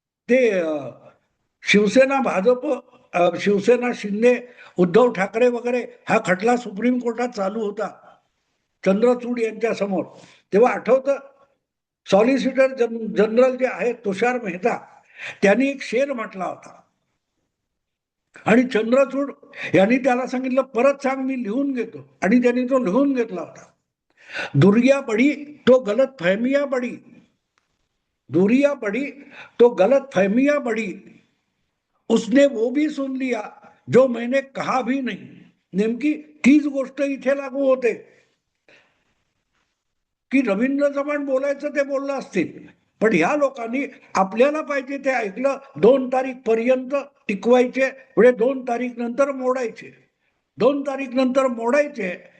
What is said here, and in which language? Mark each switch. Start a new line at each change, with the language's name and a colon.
Marathi: ते शिवसेना भाजप, शिवसेना शिंदे, उद्धव ठाकरे वगैरे हा खटला सुप्रीम कोर्टात चालू होता चंद्रचूड यांच्या समोर. तेव्हा आठवतं सॉलिसिटर जनरल जे आहेत तुषार मेहता त्यांनी एक शेर म्हटला होता आणि चंद्रचूड यांनी त्याला सांगितलं परत सांग, मी लिहून घेतो, आणि त्यांनी तो लिहून घेतला होता.
Hindi: दुरिया बड़ी तो गलत फहमिया बड़ी, दुरिया बड़ी तो गलत फहमिया बड़ी, उसने वो भी सुन लिया जो मैंने कहा भी नहीं.
Marathi: नेमकी तीच गोष्ट इथे लागू होते की रवींद्र चव्हाण बोलायचं ते बोललं असतील, पण ह्या लोकांनी आपल्याला पाहिजे ते ऐकलं. 2 तारीख पर्यंत टिकवायचे, पुढे 2 तारीख नंतर मोडायचे, 2 तारीख नंतर मोडायचे.